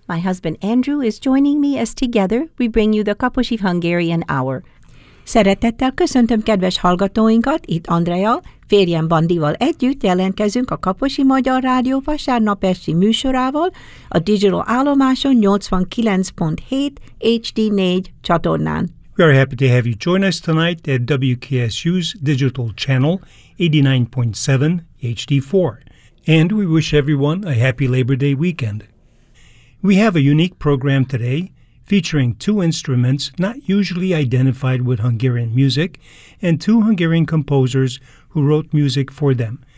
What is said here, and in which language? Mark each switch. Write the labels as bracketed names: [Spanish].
[English] My husband Andrew is joining me as together we bring you the Kaposi Hungarian Hour. [Hungarian] Szeretettel köszöntöm kedves hallgatóinkat, itt Andrea, férjem Bandival együtt jelentkezünk a Kaposi Magyar Rádió vasárnap esti műsorával a Digital Állomáson 89.7 HD4 csatornán. [English] We are happy to have you join us tonight at WKSU's Digital Channel 89.7 HD4. And we wish everyone a happy Labor Day weekend. We have a unique program today, featuring two instruments not usually identified with Hungarian music, and two Hungarian composers who wrote music for them.